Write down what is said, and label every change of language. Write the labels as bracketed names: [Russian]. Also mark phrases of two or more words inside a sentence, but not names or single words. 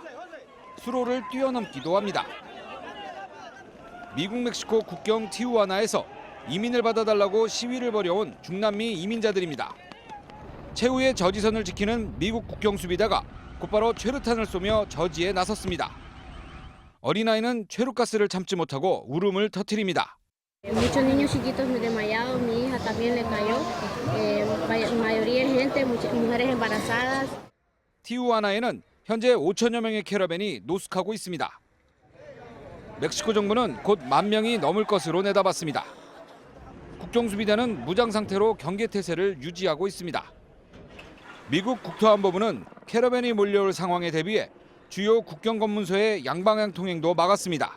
[Korean] 수로를 뛰어넘기도 합니다. 미국 멕시코 국경 티후아나에서 이민을 받아달라고 시위를 벌여온 중남미 이민자들입니다. 최후의 저지선을 지키는 미국 국경 수비대가 곧바로 최루탄을 쏘며 저지에 나섰습니다. 어린아이는 최루가스를 참지 못하고 울음을 터뜨립니다. [Spanish] Muchos niños chiquitos desmayados, mi hija también le cayó, mayoría de gente, mujeres embarazadas. [Korean] 티후아나에는 현재 5천여 명의 캐러밴이 노숙하고 있습니다. 멕시코 정부는 곧 10,000명이 넘을 것으로 내다봤습니다. 국경수비대는 무장 상태로 경계태세를 유지하고 있습니다. 미국 국토안보부는 캐러밴이 몰려올 상황에 대비해 주요 국경검문소의 양방향 통행도 막았습니다.